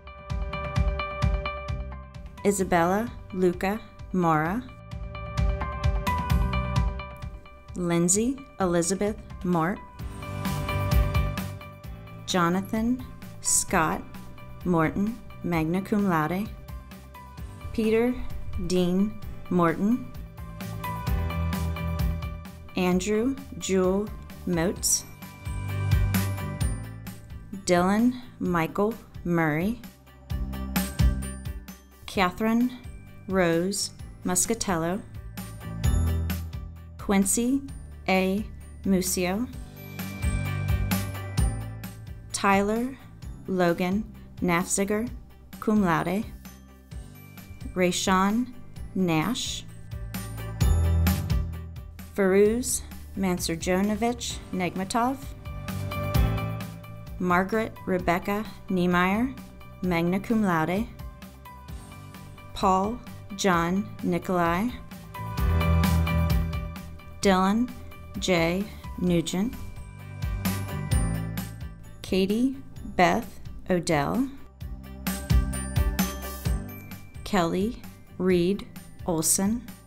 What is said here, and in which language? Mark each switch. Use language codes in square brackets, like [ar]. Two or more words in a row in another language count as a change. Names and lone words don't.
[en] Isabella Luca Mora. Lindsay Elizabeth Mort. Jonathan Scott Morton, [la] magna cum laude. [en] Peter Dean Morton. Andrew Jewel Motes. Dylan Michael Murray. Catherine Rose Muscatello. Quincy A. Musio. Tyler Logan Nafziger, [la] cum laude. [en] Rayshawn Nash. Firuz Mansurjonovich Negmatov. Margaret Rebecca Niemeyer, [la] magna cum laude. [en] Paul John Nikolai. Dylan J. Nugent. Katie Beth Odell. Kelly Reed Olson.